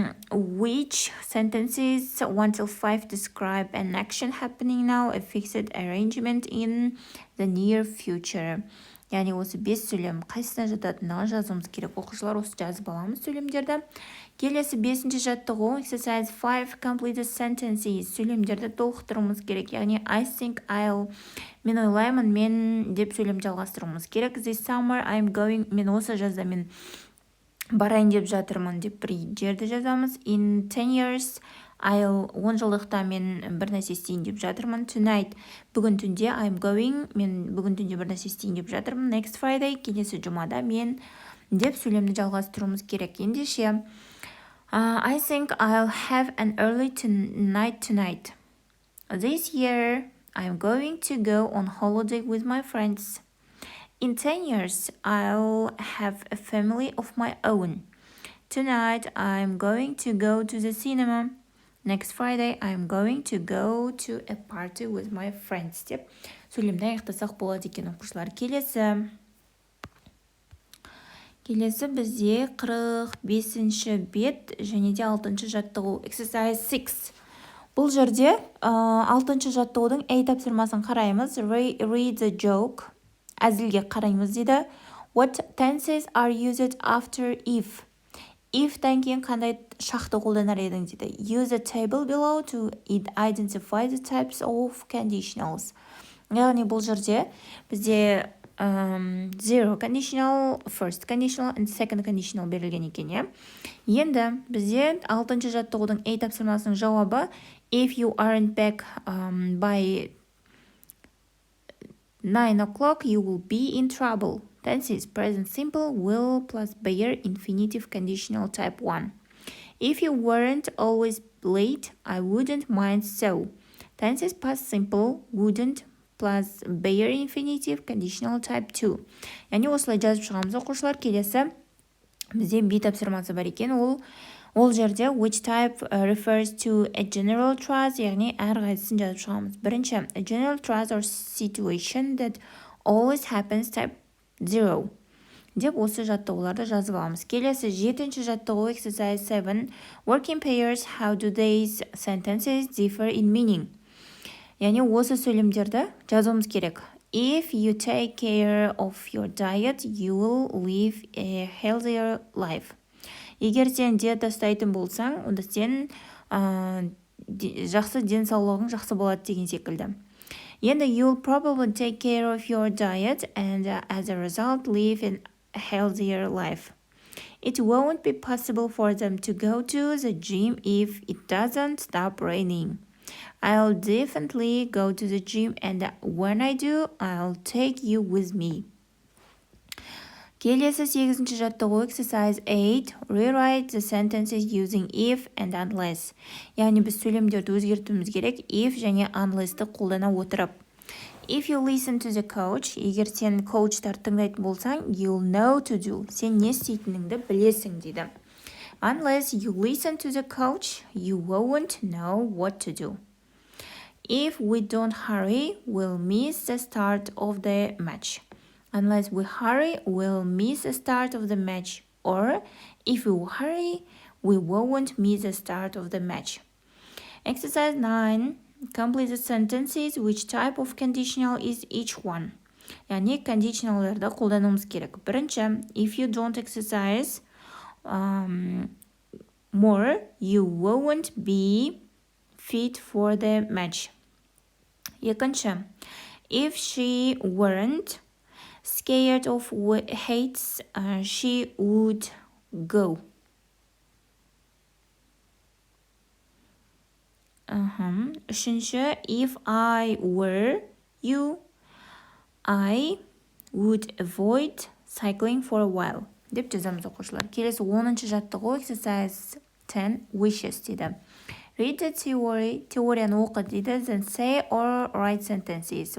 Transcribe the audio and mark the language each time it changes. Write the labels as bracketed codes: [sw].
[en] Which sentences 1 till 5 describe an action happening now, a fixed arrangement in the near future. [kk] Яғни осы 5 сөйлем қайсысына жататынын жазуымыз керек. Оқушылар осы жазып аламыз сөйлемдерді. Келесі 5-ші жаттығу [en] exercise 5 complete sentences. [kk] Сөйлемдерді толықтыруымыз керек. Яғни [en] I think I'll, [kk] мен ойлаймын, мен деп сөйлем жалғастыруымыз керек. [en] This summer I'm going, [kk] мен осы жазда мен барайын деп жатырмын деп бір жерді жазамыз. [en] In 10 years, [kk] 10 жылдықта мен бір нәрсе істейін деп жатырмын. [en] Tonight, [kk] бүгін түнде, [en] I'm going, [kk] мен бүгін түнде бір нәрсе істейін деп жатырмын. [en] Next Friday, [kk] келесі жұмада мен деп сөйлемді жалғастыруымыз керек. Ендеше, [en] I think I'll have an early night tonight. This year, I'm going to go on holiday with my friends. In 10 years, I'll have a family of my own. Tonight, I'm going to go to the cinema. Next Friday, I'm going to go to a party with my friends. [kk] деп сөйлемді аяқтасақ болады екен оқушылар. Келесі бізде 45-ші бет және де 6-шы жаттығу. [en] Exercise 6. [kk] Бұл жерде 6-шы жаттығудың A тапсырмасын қараймыз. [en] Read the joke. [kk] Әзілге қараймыз дейді. [en] What tenses are used after if? [kk] If-тан кейін қандай шақты қолданар едің дейді. [en] Use the table below to identify the types of conditionals. [kk] Яғни бұл жерде бізде [en] zero conditional, first conditional and second conditional [kk] берілген екен. Енді бізде 6-шы жаттығудың A тапсырмасының жауабы [en] if you aren't back by 9 o'clock, you will be in trouble. Tenses present simple, will plus bare infinitive conditional type 1. If you weren't always late, I wouldn't mind so. Tenses past simple, wouldn't plus bare infinitive conditional type 2. [kk] Яғни осылай жазып шығамыз оқушылар. Келесі бізде B тапсырмасы бар екен. Ол жерде [en] which type refers to a general truth, [kk] яғни әрқайсысын жазып шығамыз. Бірінші, [en] a general truth or situation that always happens type 0. [kk] деп осы жаттығуларды жазып аламыз. Келесі 7-ші жаттығу exercise 7. [en] Working pairs, how do these sentences differ in meaning? [kk] Яғни осы сөйлемдерді жазуымыз керек. [en] If you take care of your diet, you will live a healthier life. [kk] Егер сен диета ұстайтын болсаң, онда сен жақсы денсаулығың жақсы болады деген секілді. Енді [en] you'll probably take care of your diet and as a result live a healthier life. It won't be possible for them to go to the gym if it doesn't stop raining. I'll definitely go to the gym and when I do, I'll take you with me. [kk] Келесі 8-ші жаттығу exercise 8. [en] Rewrite the sentences using if and unless. [kk] Яғни біз сөйлемдерді өзгертуіміз керек if және unless'ті қолдана отырып. [en] If you listen to the coach, [kk] егер сен коучтарды тыңдайтын болсаң, [en] you'll know to do. [kk] Сен не істейтініңді білесің дейді. [en] Unless you listen to the coach, you won't know what to do. If we don't hurry, we'll miss the start of the match. Unless we hurry, we'll miss the start of the match. Or, if we hurry, we won't miss the start of the match. Exercise 9. Complete the sentences. Which type of conditional is each one? [kk] Яғни, conditional'ларды қолдануымыз керек. Бірінші, [en] if you don't exercise more, you won't be fit for the match. [kk] Екінші, [en] if she weren't scared of heights, she would go. [kk] Үшінші, [en] if I were you, I would avoid cycling for a while. [kk] Деп жазамыз оқушылар. Келесі 10-шы жаттығу exercise 10 wishes дейді. [en] Read the theory, [kk] теорияны оқы дейді. [en] Then say or write sentences.